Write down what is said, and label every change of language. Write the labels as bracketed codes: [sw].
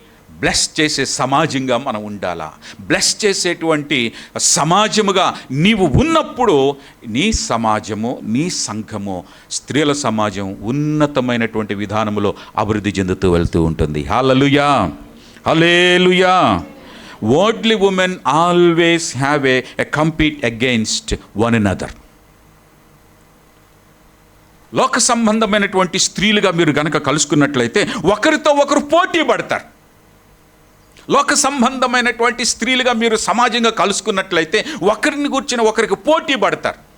[te] Bless చేసే సమాజంగా మనం ఉండాలా. బ్లెస్ చేసేటువంటి సమాజముగా నీవు ఉన్నప్పుడు నీ సమాజము, నీ సంఘము, స్త్రీల సమాజం ఉన్నతమైనటువంటి విధానములో అభివృద్ధి చెందుతూ వెళ్తూ ఉంటుంది. హల్లెలూయా. హల్లెలూయా. [en] Worldly women always have a compete against one another. [te] లోక సంబంధమైనటువంటి స్త్రీలుగా మీరు గనక కలుసుకున్నట్లయితే ఒకరితో ఒకరు పోటీ పడతారు. లోక సంబంధమైనటువంటి స్త్రీలుగా మీరు సమాజంగా కలుసుకున్నట్లయితే ఒకరిని కూర్చుని ఒకరికి పోటీ పడతారు.